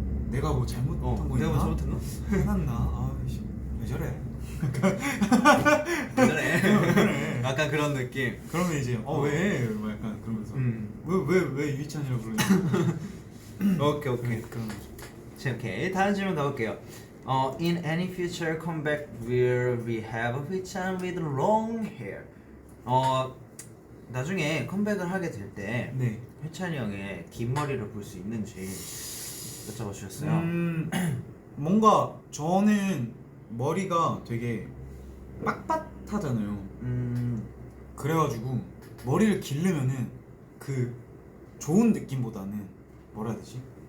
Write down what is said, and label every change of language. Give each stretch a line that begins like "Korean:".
Korean: 내가 뭐 잘못한 거 있나? 내가 뭐 잘못했나? 화났나? 아이씨 왜 저래? 그래. 약간 그런 느낌. 그러면 이제 왜? 뭐 약간 그러면서 왜 이휘찬이라고 그러냐? 오케이. 그런 거죠. 자, 오케이. 다음 질문 가볼게요.
English: In any future comeback will we have 휘찬 with long hair?
Korean: 나중에 컴백을 하게 될 때 네. 휘찬이 형의 긴 머리를 볼 수 있는지 여쭤봐 주셨어요. 뭔가 저는 머리가 되게 빳빳하잖아요. 그래가지고 머리를 기르면은 그 좋은 느낌보다는 뭐라 해야 되지?